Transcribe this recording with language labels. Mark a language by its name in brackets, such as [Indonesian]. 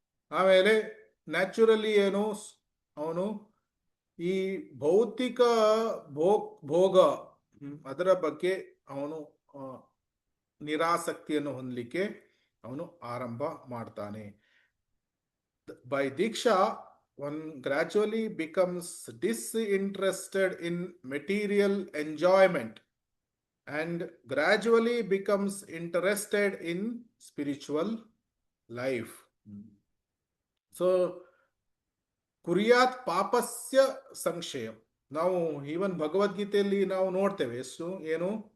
[Kannada] ಆಮೇಲೆ ನ್ಯಾಚುರಲಿ ಅವನು ಈ ಭೌತಿಕ ಭೋಗ ಅದರ ಬಗ್ಗೆ ಅವನು ನಿರಾಸಕ್ತಿಯನ್ನು ಹೊಂದಲಿಕ್ಕೆ ಅವನು ಆರಂಭ ಮಾಡ್ತಾನೆ. [English] By diksha one gradually becomes disinterested in material enjoyment and gradually becomes interested in spiritual life. [Sanskrit] So ಕುರ್ಯಾತ್ ಪಾಪಸ್ಯ ಸಂಶಯ. [Kannada] ನಾವು ಈವನ್ ಭಗವದ್ಗೀತೆಯಲ್ಲಿ ನಾವು ನೋಡ್ತೇವೆ. ಏನು?